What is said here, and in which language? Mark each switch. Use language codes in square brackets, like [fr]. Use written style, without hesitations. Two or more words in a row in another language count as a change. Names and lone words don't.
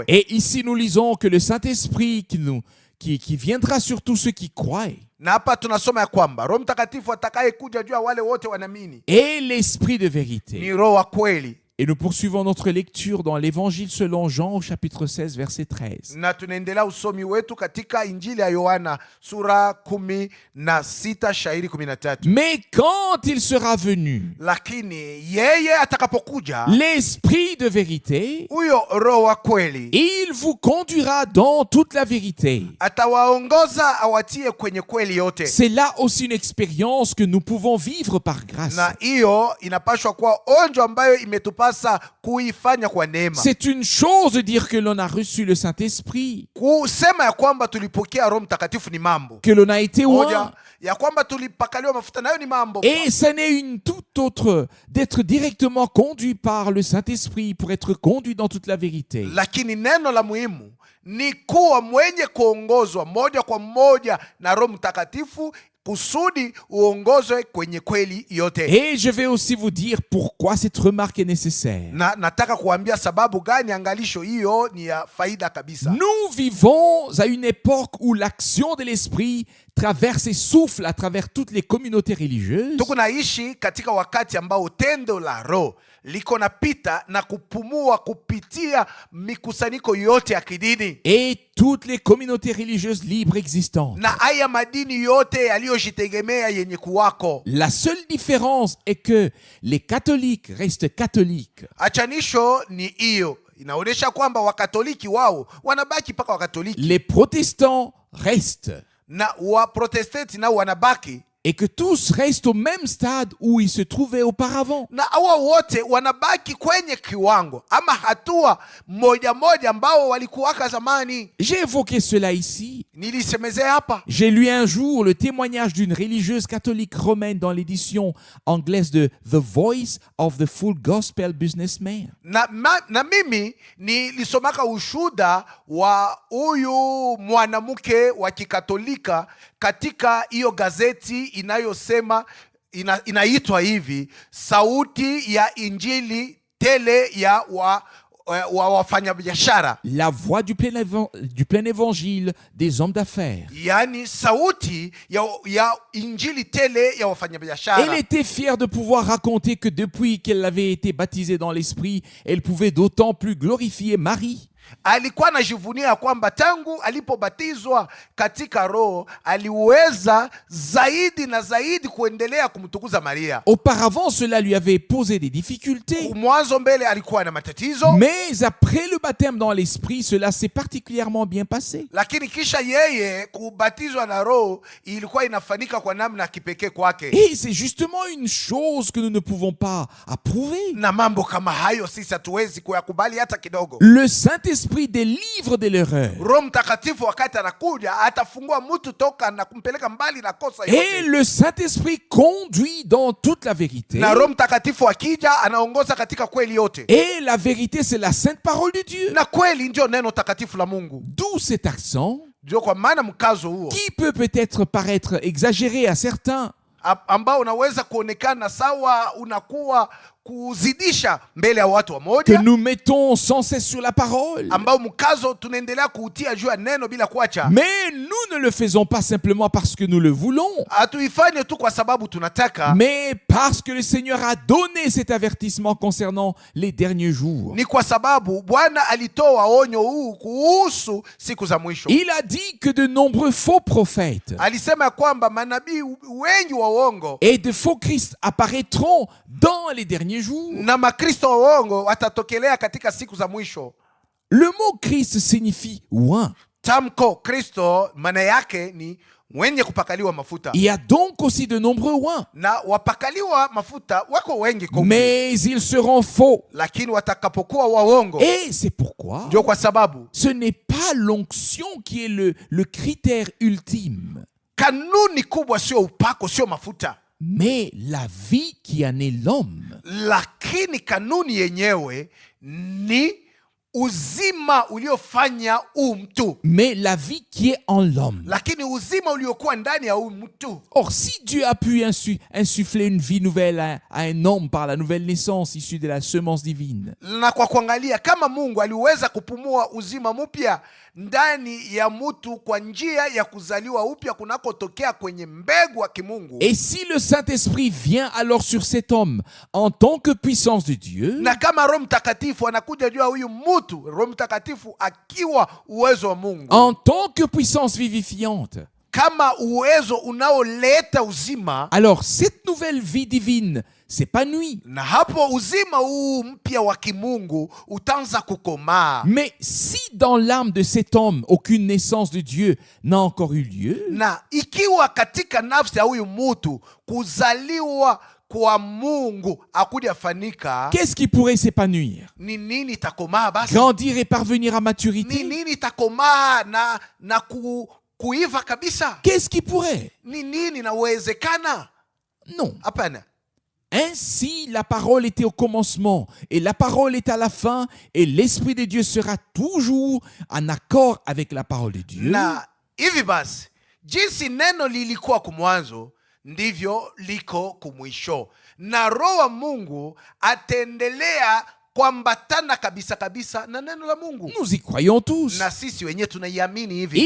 [fr] Et ici, nous lisons que le Saint-Esprit qui viendra sur tous ceux qui croient [sw] Na hapa tunasoma ya kwamba Roho Mtakatifu atakaye kuja juu ya wale wote wanaamini [fr] est l'Esprit de [sw] ni [fr] vérité. [sw] Roho wa kweli. [fr] Et nous poursuivons notre lecture dans l'Évangile selon Jean au chapitre 16, verset 13. [sw] Na tunaendelea usomi wetu katika Injili ya Yohana sura 16 shairi 13. [fr] Mais quand il sera venu, [sw] Lakini yeye atakapokuja, [fr] l'Esprit de vérité, [sw] huyo Roho wa kweli, [fr] il vous conduira dans toute la vérité. [sw] atawaongoza awatie kwenye kweli yote. [fr] C'est là aussi une expérience que nous pouvons vivre par grâce. [sw] Na hiyo inapaswa kuwa onjo ambayo imetupasa kuifanya kwa neema. [fr] C'est une chose de dire que l'on a reçu le Saint-Esprit, [sw] Kusema ya kwamba tulipokea Roho Mtakatifu ni mambo [fr] que l'on a été oint. [sw] moja, ya kwamba tulipakaliwa mafuta nayo ni mambo. [fr] Et ça n'est une toute autre d'être directement conduit par le Saint-Esprit pour être conduit dans toute la vérité. [sw] Lakini neno la muhimu ni kuwa mwenye kuongozwa moja kwa moja na Roho Mtakatifu kusudi uongozwe kwenye kweli yote. [fr] Et je vais aussi vous dire pourquoi cette remarque est nécessaire. [sw] Na nataka kuambia sababu gani angalisho hiyo ni ya faida kabisa. [fr] Nous vivons à une époque où l'action de l'Esprit traverse et souffle à travers toutes les communautés religieuses. [sw] Tuko naishi katika wakati ambao tendo la Roho liko napita na kupumua kupitia mikusanyiko yote ya kidini [fr] Et toutes les communautés religieuses libres existantes. [sw] na haya madini yote yaliyojitegemea yenye kuwako. [fr] La seule différence est que les catholiques restent catholiques. [sw] Achanisho ni hiyo, inaonyesha kwamba wakatoliki wao wanabaki mpaka wakatoliki [fr] Les protestants restent. [sw] na waprotestanti nao wanabaki, [fr] Et que tous restent au même stade où ils se trouvaient auparavant. [sw] na hawa wote wanabaki kwenye kiwango ama hatua moja moja ambao walikuwaka zamani. [fr] J'ai évoqué cela ici. [sw] Nilisemezea hapa. [fr] J'ai lu un jour le témoignage d'une religieuse catholique romaine dans l'édition anglaise de The Voice of the Full Gospel Businessman. [sw] Na mimi nilisomaka ushuda wa huyu mwanamke wa Kikatolika katika hiyo gazeti inayosema inaitwa hivi, sauti ya injili tele ya wafanyabiashara, [fr] La voix du plein évangile des hommes d'affaires. [sw] yani sauti ya injili tele ya wafanyabiashara. [fr] Elle était fière de pouvoir raconter que depuis qu'elle avait été baptisée dans l'Esprit, elle pouvait d'autant plus glorifier Marie. [sw] Alikuwa anajivunia kwamba tangu alipobatizwa katika Roho aliweza zaidi na zaidi kuendelea kumtukuza Maria. [fr] Auparavant, cela lui avait posé des difficultés. [sw] Mwanzo mbele alikuwa na matatizo, [fr] Mais après le baptême dans l'Esprit, cela s'est particulièrement bien passé. [sw] lakini kisha yeye kubatizwa na Roho ilikuwa inafanyika kwa namna ya kipekee kwake. [fr] Et c'est justement une chose que nous ne pouvons pas approuver. [sw] Na mambo kama hayo sisi hatuwezi kuyakubali hata kidogo. [fr] Le Saint-Esprit délivre de l'erreur. [sw] Roho Mtakatifu wakati anakuja atafungua mtu toka na kumpeleka mbali na kosa [fr] Et [sw] yote. [fr] le Saint-Esprit conduit dans toute la vérité. [sw] Na Roho Mtakatifu akija anaongoza katika kweli yote. [fr] Et la vérité, c'est la sainte parole de Dieu. [sw] Na kweli ndio neno takatifu la Mungu. [fr] D'où cet accent [sw] Ndio kwa maana mkazo huo [fr] qui peut peut-être paraître exagéré à certains, [sw] ambao unaweza kuonekana sawa unakuwa kuzidisha mbele ya watu [fr] que [sw] wamoja, [fr] nous mettons sans cesse sur la parole. [sw] ambao mkazo tunaendelea kuutia juu ya neno bila kuacha. [fr] Mais nous ne le faisons pas simplement parce que nous le voulons, [sw] Hatuifanye tu kwa sababu tunataka, [fr] mais parce que le Seigneur a donné cet avertissement concernant les derniers jours. [sw] ni kwa sababu Bwana alitoa onyo huu kuhusu siku za mwisho. [fr] Il a dit que de nombreux faux prophètes [sw] Alisema ya kwamba manabii wengi wa uongo [fr] et de faux Christ apparaîtront dans les derniers jours. [sw] na makristo wa uongo watatokelea katika siku za mwisho. [fr] Le mot Christ signifie oint. [sw] Tamko Kristo maana yake ni mwenye kupakaliwa mafuta, [fr] Il y a donc aussi de nombreux oints, [sw] na wapakaliwa mafuta wako wengi kwa wingi. [fr] mais ils seront faux. [sw] Lakini watakapokuwa waongo, [fr] Et c'est pourquoi [sw] ndio kwa sababu [fr] ce n'est pas l'onction qui est le critère ultime, [sw] kanuni kubwa sio upako, sio mafuta, [fr] mais la vie qui en est l'homme. [sw] lakini kanuni yenyewe ni uzima uliofanya mtu, [fr] Mais la vie qui est en l'homme. [sw] lakini uzima uliokuwa ndani ya mtu. [fr] Or, si Dieu a pu insuffler une vie nouvelle à un homme par la nouvelle naissance issue de la semence divine, [sw] Na kwa kuangalia kama Mungu aliweza kupumua uzima mpya ndani ya mtu kwa njia ya kuzaliwa upya kunakotokea kwenye mbegu wa kimungu. [fr] Et si le Saint-Esprit vient alors sur cet homme en tant que puissance de Dieu, [sw] Na kama Roho Mtakatifu anakuja juu ya huyu mtu, Roho Mtakatifu akiwa uwezo wa Mungu, [fr] en tant que puissance vivifiante, [sw] kama uwezo unaoleta uzima, [fr] alors cette nouvelle vie divine s'épanouit. [sw] na hapo uzima huu mpya wa kimungu utaanza kukomaa. [fr] Mais si dans l'âme de cet homme aucune naissance de Dieu n'a encore eu lieu, [sw] Na ikiwa katika nafsi ya huyu mtu kuzaliwa kwa Mungu hakujafanyika, [fr] qu'est-ce qui pourrait s'épanouir? [sw] ni nini itakomaa basi? [fr] Grandir et parvenir à [sw] Ni [fr] maturité? [sw] nini itakomaa na kuiva kabisa? [fr] Qu'est-ce qui pourrait? [sw] Ni nini inawezekana? [fr] Non. [sw] Hapana. [fr] Ainsi, la parole était au commencement, et la parole est à la fin, et l'Esprit de Dieu sera toujours en accord avec la parole de Dieu. [sw] Na hivi basi, jinsi neno lilikuwa kumwanzo ndivyo liko kumwisho, na Roho wa Mungu ataendelea kuambatana kabisa kabisa na neno la Mungu, [fr] Nous y croyons tous. [sw] na sisi wenyewe tunaiamini hivi.